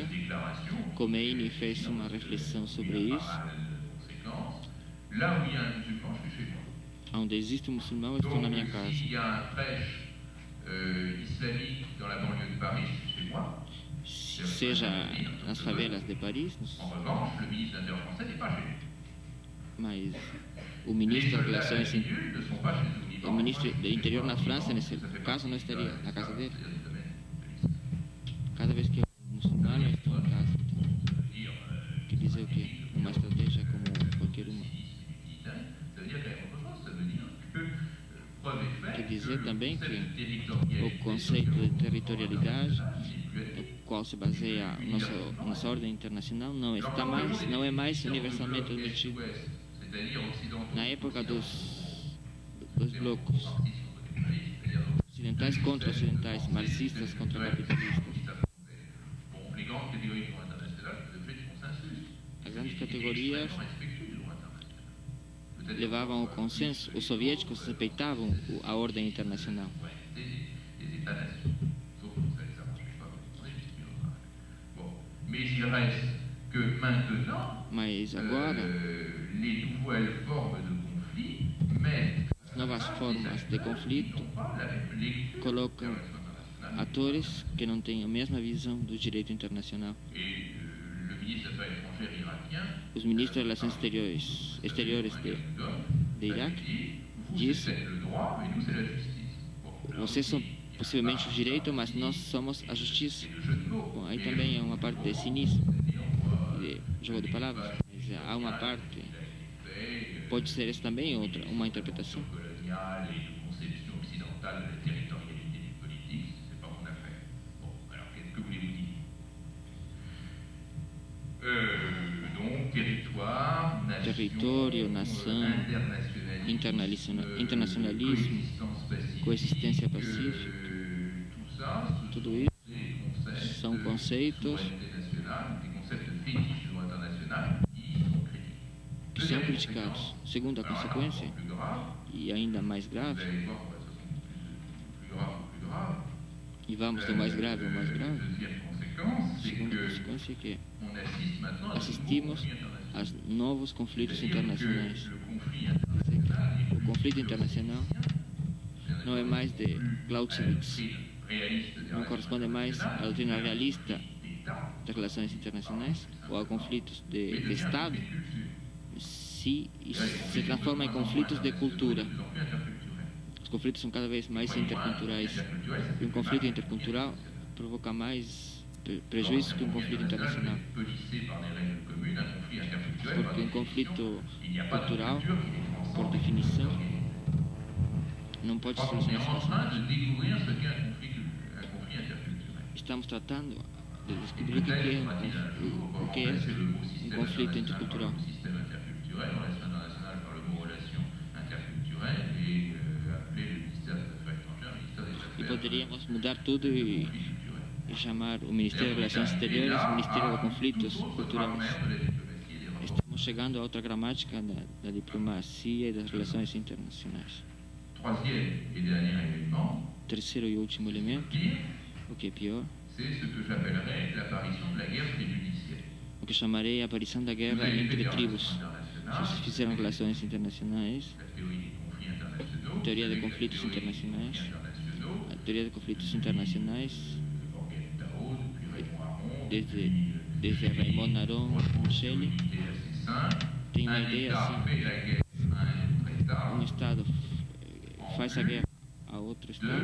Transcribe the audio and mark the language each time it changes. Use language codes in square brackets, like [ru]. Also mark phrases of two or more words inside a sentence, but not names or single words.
[pt] Khomeini fez uma reflexão sobre isso. Onde existe um muçulmano, eu estou na minha casa. seja nas favelas de Paris, [fr] En revanche, le ministre de l'Intérieur français n'est pas chez lui. [pt] mas o [fr] Les [pt] ministro da [fr] soldats [pt] Relações, [fr] libanais ne sont pas chez eux au Liban. [pt] o ministro do Interior na França, nesse caso, não estaria na casa dele. [fr] C'est-à-dire du domaine de l'islam. [pt] Cada vez que um muçulmano está em casa, [fr] Ça veut dire, [pt] quer dizer o quê? Uma estratégia como qualquer uma. [fr] ça veut dire quand même autre chose. Ça veut dire que preuve est faite [pt] Quer dizer também que que [fr] le territorialité [pt] o conceito de territorialidade, [fr] n'est plus [pt] no qual se baseia nossa ordem internacional, não é mais universalmente admitido. [fr] c'est-à-dire occidentaux, [pt] Na época dos blocos ocidentais contra ocidentais, marxistas contra capitalistas, [fr] bon, les grandes catégories du droit international faisaient l'objet de consensus. [pt] as grandes categorias [fr] Respectueux du droit international. Peut-être [pt] levavam ao consenso, os soviéticos respeitavam a ordem internacional. [fr] des États-nations. Sauf que vous savez, ça ne marche pas. Vous savez, c'est une autre affaire. Bon. Mais il reste que maintenant, [pt] Mas agora, [fr] les nouvelles formes de conflit mettent [pt] novas formas de conflito [fr] non pas la même lecture [pt] colocam [fr] de la relation internationale. [pt] atores que não têm a mesma visão do direito internacional. [fr] Et le ministre des Affaires étrangères irakien, [pt] Os ministros de Relações Exteriores de Iraque disse: [fr] c'est le droit, mais nous, c'est la justice. Bon, [pt] vocês são possivelmente o direito, mas nós somos a justiça. [fr] le jeu de mots. [pt] Bom, aí também é uma parte de cinismo, de jogo de palavras, mas há uma parte, pode ser essa também outra, uma interpretação. [fr] Coloniale et de conception occidentale de la territorialité du politique, c'est pas mon affaire. Bon, alors qu'est-ce que voulez-vous dire? Donc, territoire, nation, [pt] Território, nação, internacionalismo, coexistência pacífica, [fr] tout ça, ce [pt] tudo [fr] sont [pt] isso [fr] des concepts [pt] são conceitos [fr] souveraineté nationale, des concepts fétiches du droit international qui sont critiques. [pt] que são criticados. Segunda [fr] Alors, [pt] consequência, [fr] encore plus grave, [pt] e ainda mais [fr] vous [pt] grave, [fr] allez voir, de toute façon, plus grave. [pt] e vamos do mais grave ao mais grave, [fr] Deuxième conséquence, c'est [pt] segunda que consequência é que [fr] on assiste maintenant à de [pt] assistimos [fr] nouveaux conflits internationaux. [pt] a novos conflitos [fr] C'est-à-dire que [pt] internacionais. [fr] le conflit international est [pt] O conflito internacional não é mais de Clausewitz, [fr] réaliste des [pt] não corresponde mais à doutrina realista [fr] d'État, [pt] das relações internacionais ou a conflitos de Estado, se transforma em conflitos de cultura. [fr] de plus en plus interculturel. [pt] Os conflitos são cada vez mais interculturais. [fr] Interculturel, ça [pt] E um conflito intercultural provoca mais prejuízo que um conflito internacional. [fr] peut lisser par des règles communes un conflit interculturel. [pt] Porque um conflito [fr] Il n'y a pas de [pt] cultural, [fr] culture qui les transcende. [pt] por definição, não pode [fr] Je crois qu'on est [pt] solucionar [fr] en train [pt] facilmente. [fr] de découvrir ce qu'est un conflit interculturel. [pt] Estamos tratando de descobrir o que é um conflito intercultural. [fr] Le système interculturel, relation internationale par le mot relation interculturelle et appeler le ministère des Affaires étrangères, le ministère des [pt] E [fr] Affaires [pt] poderíamos mudar tudo e [fr] culturelles. [pt] chamar o Ministério de Relações Exteriores Ministério de Conflitos Culturais. Estamos chegando a outra gramática da diplomacia e das relações internacionais. [fr] Troisième et dernier élément, [pt] Terceiro e último elemento, [fr] pire, [pt] o que é pior, [fr] c'est ce que j'appellerais l'apparition de la guerre tribunicienne. [pt] o que chamarei a aparição da guerra entre tribos. Se se fizeram relações internacionais, [fr] La théorie des conflits internationaux, [pt] teoria de conflitos internacionais, [fr] internationaux, [pt] a teoria de conflitos internacionais, [fr] Morgan Tao, depuis Raymond Aron, [pt] desde Raymond Aron, Shelley, [fr] l'idée assez simple, [pt] tem uma [fr] un [pt] ideia [fr] État [pt] assim: [fr] fait la guerre à un autre État [pt] um Estado faz a guerra a outro Estado